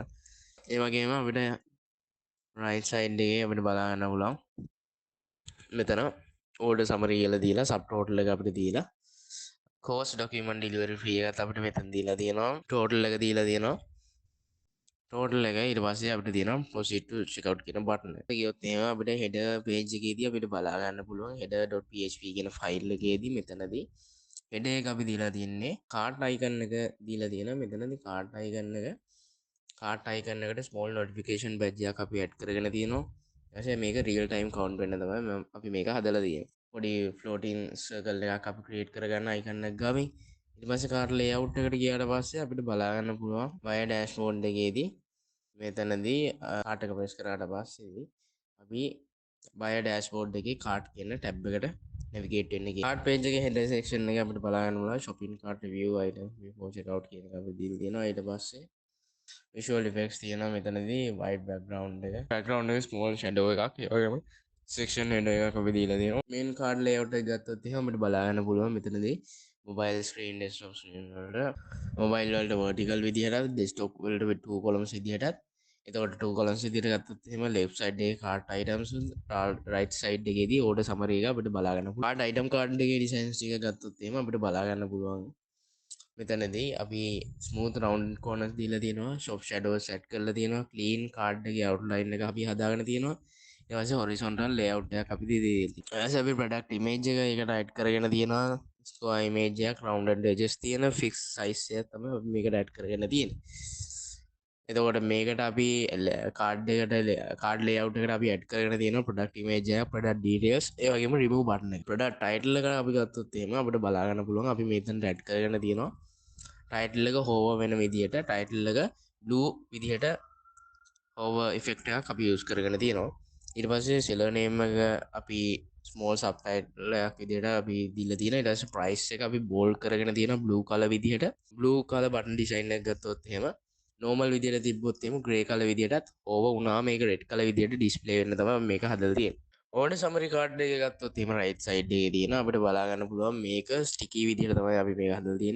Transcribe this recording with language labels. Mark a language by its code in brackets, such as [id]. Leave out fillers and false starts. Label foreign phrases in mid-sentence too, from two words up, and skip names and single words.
[si] ඒ වගේම අපිට [en] right side [si] එකේ අපිට බලා ගන්න පුළුවන් මෙතන [en] order summary [si] කියලා දීලා [en] sub total [si] එක අපිට දීලා [en] course document delivery fee [si] එකත් අපිට මෙතන දීලා තියෙනවා. ටෝටල් එක දීලා තියෙනවා. ටෝටල් එක ඊට පස්සේ අපිට තියෙනවා [en] proceed to checkout [si] කියන බටන් එක. ගියොත් එහෙම අපිට [en] header page [si] එකේදී අපිට බලා ගන්න පුළුවන් header.php කියන ෆයිල් එකේදී මෙතනදී header එක අපි දීලා තියෙන්නේ [en] cart icon [si] එක දීලා තියෙනවා. මෙතනදී [en] cart icon [si] එක [en] cart icon [si] එකට [en] small notification badge [si] එකක් අපි add කරගෙන තියෙනවා. ඊට පස්සේ මේක [en] real time count [si] වෙන්න තමයි අපි මේක හදලා තියෙන්නේ. පොඩි [en] floating circle [si] එකක් අපි create කරගන්න icon එක ගාමින් ඊට පස්සේ [en] cart layout [si] එකට ගියාට පස්සේ අපිට බලා ගන්න පුළුවන් [en] buyer dashboard [si] එකේදී මෙතනදී කාර්ට් එක ප්‍රෙස් කරාට පස්සේ අපි [en] buyer dashboard [si] එකේ කාර්ට් කියන ටැබ් එකට navigate වෙන්න ගියා. [en] cart page [si] එකේ [en] header section [si] එකේ අපිට බලා ගන්න පුළුවන් [en] shopping cart review item before checkout [si] කියන එක අපි දීලා තියෙනවා. ඊට පස්සේ [en] visual effects [si] තියෙනවා මෙතනදී [en] white background [si] එක. background එකේ [en] small shadow [si] එකක්. ඒ වගේම [en] section header [si] එකක් අපි දීලා තියෙනවා. [en] main card layout [si] එක ගත්තොත් එහෙනම් අපිට බලා ගන්න පුළුවන් මෙතනදී [en] mobile screen desktop screen [si] වලට mobile වලට vertical විදිහටත් desktop වලට [en] two columns [si] විදිහටත් එතකොට [en] two columns [si] විදිහට ගත්තොත් එහෙම [en] left side [si] එකේ [en] cart items right side [si] එකේදී [en] order summary [si] එක අපිට බලා ගන්න පුළුවන්. [en] cart item card [si] එකේ designs ටික ගත්තොත් එහෙම අපිට බලා ගන්න පුළුවන්. මෙතනදී අපි [en] smooth round corners [si] දීලා තියෙනවා. [en] shop shadows [si] set කරලා තියෙනවා. [en] clean card [si] එකේ outline එක අපි හදාගෙන තියෙනවා. ඊට පස්සේ [en] horizontal layout [si] එකක් අපි දීලා තියෙනවා. ඊට පස්සේ අපි [en] product image [si] එක ඒකට add කරගෙන තියෙනවා. [en] square image [si] එකක් [en] rounded edges [si] තියෙන [en] fixed size [si] එකක් තමයි අපි මේකට add කරගෙන තියෙන්නේ. එතකොට මේකට අපි [en] card layout [si] එකට අපි add කරගෙන තියෙනවා [en] product image [si] එක, [en] product details, [si] ඒ වගේම [en] remove button [si] එක. [en] product title [si] එක අපි ගත්තොත් එහෙම අපිට බලා ගන්න පුළුවන් අපි මෙතනට add කරගෙන තියෙනවා. title එක hover වෙන විදිහට title එක blue විදිහට [en] hover effect [si] එකක් අපි use කරගෙන තියෙනවා. ඊට පස්සේ [en] seller name [si] එක අපි [en] small subtitle [si] එකක් විදිහට අපි දීලා තියෙනවා. ඊට පස්සේ price එක අපි bold කරගෙන තියෙනවා [en] blue color [si] විදිහට. [en] blue color button design [si] එක ගත්තොත් එහෙම normal විදිහට තිබ්බොත් එහෙම [en] grey color [si] විදිහටත් over වුණා මේක [en] red color [si] විදිහට display වෙන්න තමයි මේක හදලා තියෙන්නේ. [en] order summary card [si] එක ගත්තොත් එහෙම [en] right side [si] එකේ තියෙන අපිට බලා ගන්න පුළුවන් මේක sticky විදිහට තමයි අපි මේක හදලා තියෙන්නේ.